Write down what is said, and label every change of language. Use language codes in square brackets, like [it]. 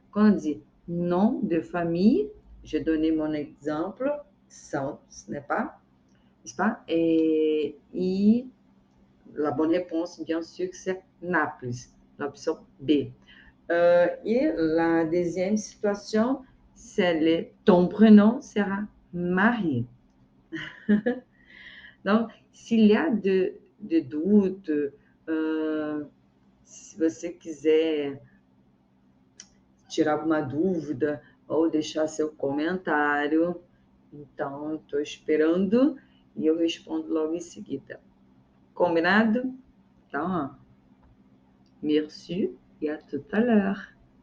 [fr] Quand on dit nom de famille, j'ai donné mon exemple, sans, ce n'est pas, n'est-ce pas? Et la bonne réponse, bien sûr, c'est Naples, l'option B. Et la deuxième situation, c'est ton prénom sera Marie. Donc, s'il y a de doutes, [pt] se você quiser tirar alguma dúvida ou deixar seu comentário, então estou esperando e eu respondo logo em seguida. Combinado? Então, [fr] merci et à tout à l'heure.